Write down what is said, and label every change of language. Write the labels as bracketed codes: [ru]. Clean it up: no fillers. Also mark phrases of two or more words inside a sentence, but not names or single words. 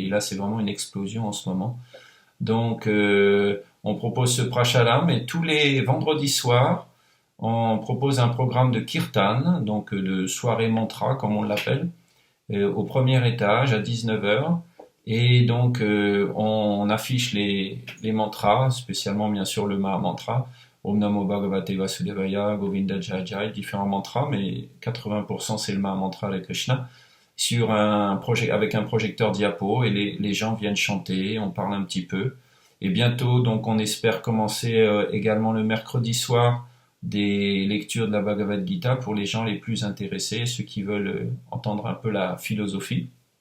[fr] Et là, c'est vraiment une explosion en ce moment. Donc, on propose ce prashadam et tous les vendredis soirs, on propose un programme de kirtan, donc de soirée mantra, comme on l'appelle, au premier étage à 19 heures. Et donc, on affiche les mantras, spécialement bien sûr le Maha Mantra, [sa] Om Namo Bhagavate Vasudevaya, Govinda Jai Jai, [fr] différents mantras, mais 80% c'est le Maha Mantra de Krishna, avec un projecteur diapo, et les gens viennent chanter, on parle un petit peu. Et bientôt, donc, on espère commencer également le mercredi soir des lectures de la Bhagavad Gita pour les gens les plus intéressés, ceux qui veulent entendre un peu la philosophie.